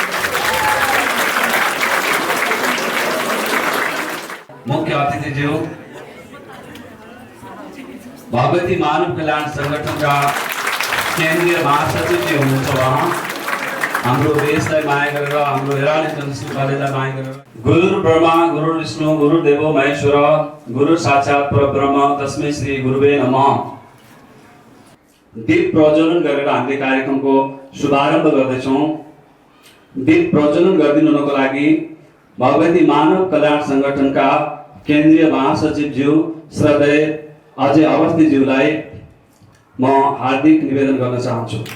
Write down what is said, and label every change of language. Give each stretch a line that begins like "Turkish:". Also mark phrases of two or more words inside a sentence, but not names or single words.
Nepali: मुख्य अतिथिज्यू भगवती मानव कल्याण संगठनका केन्द्रीय महासचिवजी हुनुहुन्छ। उहाँ हाम्रो देशलाई माया गरेर हाम्रो हेराल इन्टरनेसनल कलेजलाई माया गरेर
Sanskrit: गुरु ब्रह्मा गुरु विष्णु गुरुदेवो महेश्वर गुरु साक्षात् परब्रह्म तस्मै श्री गुरुवे नमः
Nepali: दीप प्रज्वलन गरेर हामीले कार्यक्रमको शुभारम्भ गर्दैछौँ। दीप प्रज्वलन गरिदिनुको लागि भगवती मानव कल्याण संगठनका केन्द्रीय महासचिवज्यू श्रद्धेय अजय अवस्थीज्यूलाई म हार्दिक निवेदन गर्न चाहन्छु।